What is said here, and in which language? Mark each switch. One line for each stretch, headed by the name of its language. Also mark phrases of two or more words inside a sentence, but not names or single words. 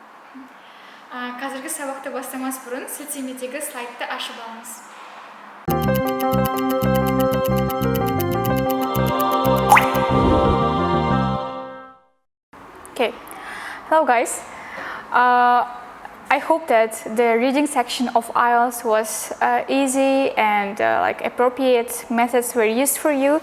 Kazakh: Қазіргі сабақты бастамас бұрын сілтемедегі слайдты ашып алыңыз.
English: Okay, hello guys. I hope that the reading section of IELTS was easy and appropriate methods were used for you.